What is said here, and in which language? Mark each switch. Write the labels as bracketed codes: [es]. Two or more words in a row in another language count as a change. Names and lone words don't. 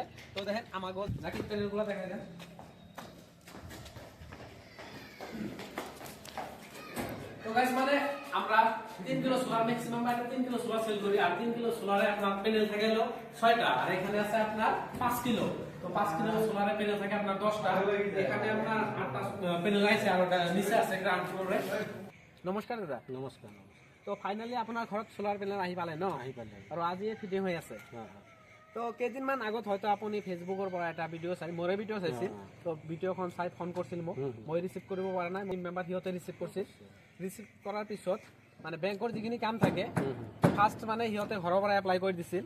[bn] তো দেখেন আমাকে জাকির প্যানেলগুলো দেখা যায়। তো গাইস মানে আমরা 3 কিলো সোলার ম্যাক্সিমাম বাইরে 3 কিলো সোলার সেল করি, আর 3 কিলো সোলারে আপনার প্যানেল থাকে হলো 6টা, আর এখানে আছে আপনার 5 কিলো। তো 5 কিলো সোলারে প্যানেল থাকে আপনার 10টা। এখানে আপনার 8টা প্যানেল আছে, আর ওটা নিচে আছে গ্রাউন্ড ফ্লোরে। নমস্কার দাদা। নমস্কার। [as] তো ফাইনালি আপনার ঘৰত সোলার প্যানেল আহি পালে ন? আহি পালে আৰু আজি ফিটিং হৈ আছে। হ্যাঁ। তো কেইদিনমান আগত হয়তো আপুনি ফেচবুকৰ পৰা এটা ভিডিঅ' চাই, মোৰে ভিডিঅ' চাইছিল। তো ভিডিঅ'খন চাই ফোন কৰিছিল মোক, মই ৰিচিভ কৰিব পৰা নাই, মোৰ মেম্বাৰ সিহঁতে ৰিচিভ কৰিছিল। ৰিচিভ কৰাৰ পিছত মানে বেংকৰ যিখিনি কাম থাকে ফাৰ্ষ্ট মানে সিহঁতে ঘৰৰ পৰা এপ্লাই কৰি দিছিল।